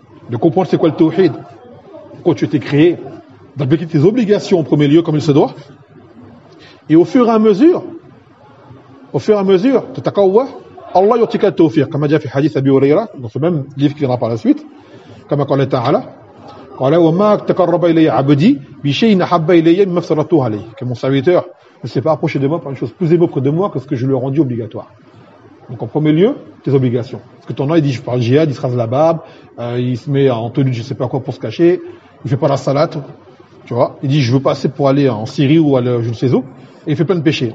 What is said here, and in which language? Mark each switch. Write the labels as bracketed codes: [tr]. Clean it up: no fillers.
[fr] De comprendre c'est quoi le tawhid. Pourquoi tu étais créé. D'appliquer tes obligations en premier lieu, comme il se doit. Et au fur et à mesure, tu t'accordes. Allah yurtika al-tawfiq, comme a dit le hadith Abi Huraira, dans ce même livre qui viendra par la suite, comme a dit Ta'ala, [ar] قال وما تقرب إلي عبدي بشيء أحب إلي مما افترضته عليه. [fr] Que mon serviteur ne s'est pas approché de moi pour une chose plus aimable de moi que ce que je lui ai rendu obligatoire. Donc en premier lieu, tes obligations. Parce que ton nom, il dit je parle djihad, il se rase la barbe, il se met en tenue de je ne sais pas quoi pour se cacher, il ne fait pas la salate, tu vois. Il dit je veux passer pour aller en Syrie ou aller je ne sais où, et il fait plein de péchés.